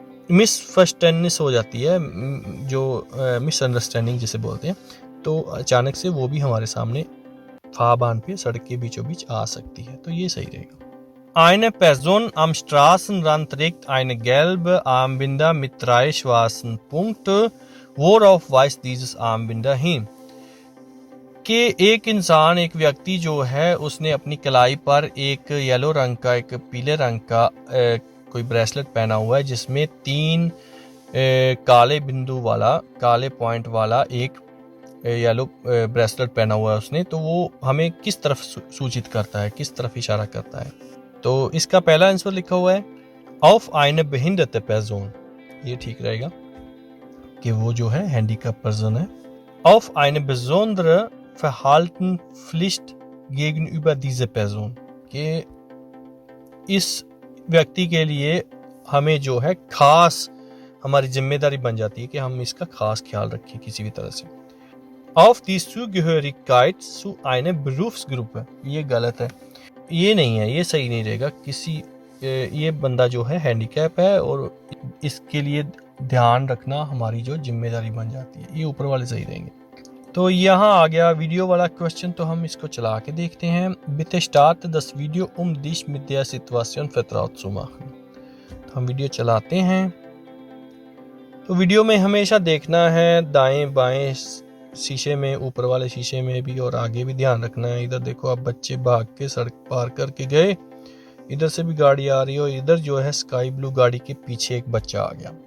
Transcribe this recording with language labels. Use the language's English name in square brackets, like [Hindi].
[Hindi] Misunderstanding हो जाती है, जो मिसअंडरस्टैंडिंग जिसे बोलते हैं, तो अचानक से वो भी हमारे सामने फाहबान पे सड़क के बीचों बीच आ सकती है, तो ये सही रहेगा। [German] Eine Person am Straßenrand trägt eine gelbe Armbinde mit 3 schwarzen Punkten। Worauf weist dieses Armbinde hin? [Hindi] कि एक इंसान, एक व्यक्ति जो है, उसने अपनी कलाई पर एक येलो रंग का, एक पीले रंग का कोई ब्रेसलेट पहना हुआ है, जिसमें 3 काले बिंदु वाला, काले पॉइंट वाला एक येलो ब्रेसलेट पहना हुआ है उसने, तो वो हमें किस तरफ सूचित करता है, किस तरफ इशारा करता है? तो इसका पहला आंसर लिखा हुआ है [German] auf eine behinderte Person। [Hindi] ये ठीक रहेगा कि वो जो है हैंडीकैप पर्सन है। [German] auf eine besondere Verhaltenspflicht gegenüber dieser Person। [Hindi] कि इस व्यक्ति के लिए हमें जो है खास हमारी जिम्मेदारी बन जाती है कि हम इसका खास ख्याल रखें किसी भी तरह से। [German] auf die Zugehörigkeit zu einer Berufsgruppe। [Hindi] ये गलत है, ये नहीं है, ये सही नहीं रहेगा। ये बंदा जो है हैंडीकैप है और इसके लिए ध्यान रखना हमारी जो जिम्मेदारी बन जाती है, ये ऊपर वाले सही रहेंगे। तो यहाँ आ गया वीडियो वाला क्वेश्चन, तो हम इसको चला के देखते हैं। [German] Bitte starte das Video dich mit der Situation vertraut zu machen। [Hindi] तो हम वीडियो चलाते हैं। तो वीडियो में हमेशा देखना है दाएं बाएं शीशे में, ऊपर वाले शीशे में भी और आगे भी ध्यान रखना है। इधर देखो अब बच्चे भाग के सड़क पार करके गए, इधर से भी गाड़ी आ रही है और इधर जो है स्काई ब्लू गाड़ी के पीछे एक बच्चा आ गया।